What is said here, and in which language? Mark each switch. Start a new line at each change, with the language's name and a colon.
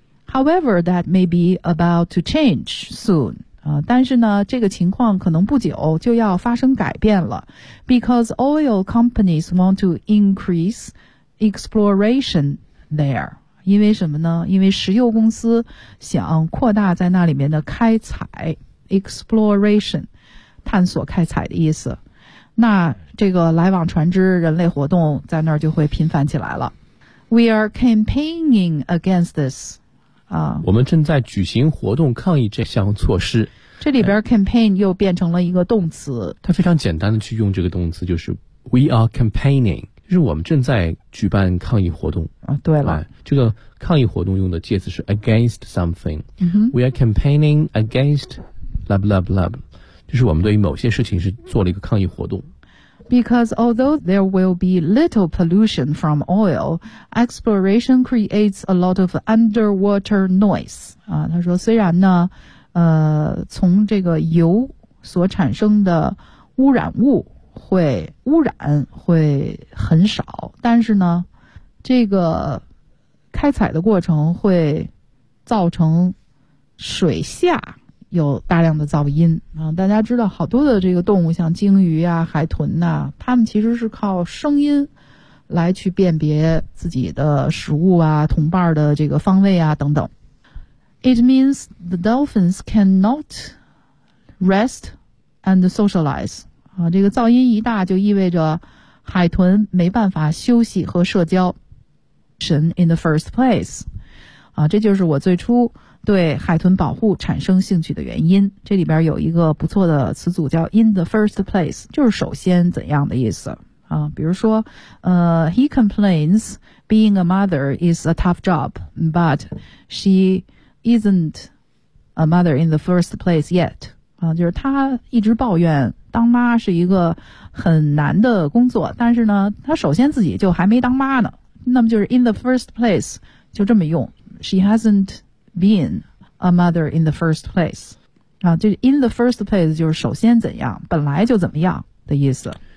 English: However, that may be about to change soon.
Chinese: 但是呢这个情况可能不久就要发生改变了。
English: Because oil companies want to increase exploration there.
Chinese: 因为什么呢因为石油公司想扩大在那里面的开采 ,exploration, 探索开采的意思。那这个来往船只人类活动在那儿就会频繁起来了。
English: We are campaigning against this.
Chinese: 我们正在举行活动抗议这项措施。这里边 campaign 又变成了一个动词。它非常简单的去用这个动词，就是
English: we are campaigning，
Chinese: 就是我们正在举办抗议活动。啊，对了，这个抗议活动用的介词是
English: against something、
Chinese: 嗯。
English: We are campaigning against blah blah
Chinese: blah， 就是我们对于某些事情是做了一个抗议活动。
English: Because although there will be little pollution from oil, exploration creates a lot of underwater noise.
Chinese: 啊，他说虽然呢，从这个油所产生的污染物会污染会很少，但是呢，这个开采的过程会造成水下。有大量的噪音啊！大家知道，好多的这个动物，像鲸鱼啊、海豚呐、啊，它们其实是靠声音来去辨别自己的食物啊、同伴的这个方位啊等等。
English: It means the dolphins cannot rest and socialize 啊！
Chinese: 这个噪音一大，就意味着海豚没办法休息和社交。神
English: in the first place
Chinese: 啊！这就是我最初。对海豚保护产生兴趣的原因，这里边有一个不错的词组叫
English: in the first place，
Chinese: 就是首先怎样的意思啊？
English: 比如说，he complains being a mother is a tough job， but she isn't a mother in the first place yet。
Chinese: 啊，就是他一直抱怨当妈是一个很难的工作，但是呢，他首先自己就还没当妈呢。那么就是
English: in the first place，
Chinese: 就这么用 ，
English: she hasn't。 Been a mother in the first place 啊，就是 in the first place
Chinese: 就是首先怎样本来就怎么样的意思